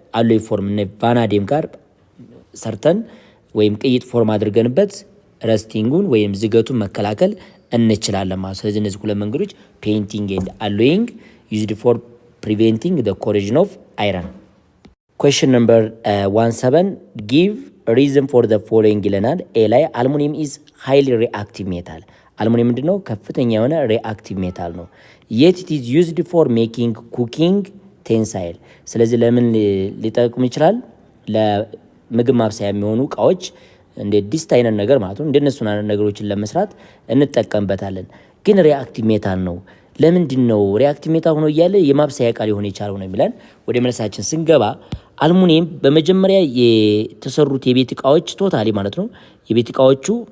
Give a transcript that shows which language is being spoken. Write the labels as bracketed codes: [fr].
[am] አሎይ ፎርም እና ቫናዲየም ጋር ሰርተን ወይም ቅይጥ ፎርም አድርገንበት ረስቲንጉን ወይም ዝገቱን መከላከል እንችላለን ማለት። ስለዚህ እነዚህ ሁለት መንገዶች [en] ፔይንቲንግ ኤንድ አሎይንግ ዩዝድ ፎር preventing the corrosion of iron. Question number 17 give reason for the following [am] ይለናል። ኤ ላይ [en] አልሙኒየም is highly reactive metal። [am] አልሙኒየም ምንድነው? ከፍተኛ የሆነ [en] reactive metal ነው። yet it is used for making cooking tensile። [am] ስለዚህ ለምን ሊጠቅም ይችላል? ለምግብ ማብሰያ የሚሆኑ እቃዎች እንደ ዲስት አይነት ነገር ማለት ነው። እንደነሱ ነገሮችን ለመስራት እንጠቀምበታለን። ግን reactive metal ነው። ለምንድን ነው ሪአክቲቭ ሜታል ሆኖ እያለ የማብሰያ ቃል ሊሆን የቻለው ነው የሚለን። ወደ መልሳችን ስንገባ አልሙኒየም በመጀመሪያ የተሰሩት የቤት እቃዎች ቶታሊ ማለት ነው የቤት እቃዎቹ